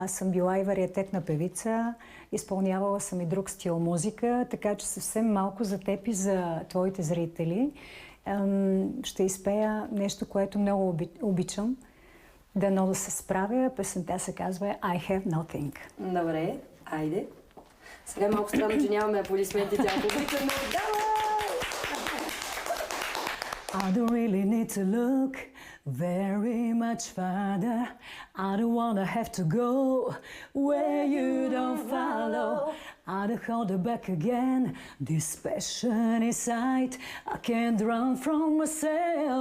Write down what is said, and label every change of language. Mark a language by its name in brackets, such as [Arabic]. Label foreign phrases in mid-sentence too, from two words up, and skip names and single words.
[Bulgarian] Аз съм била и вариететна певица, изпълнявала съм и друг стил музика, така че съвсем малко за теб и за твоите зрители ще изпея нещо, което много обичам. Дано да се справя. Песента се казва I Have Nothing. Добре, айде. Сега е малко странно, че нямаме аплодисменти, тя публика, но давай! [English] I don't really need to look very much farther. I don't wanna have to go where you don't follow. I don't hold it back again. This passion inside, I can't run from myself.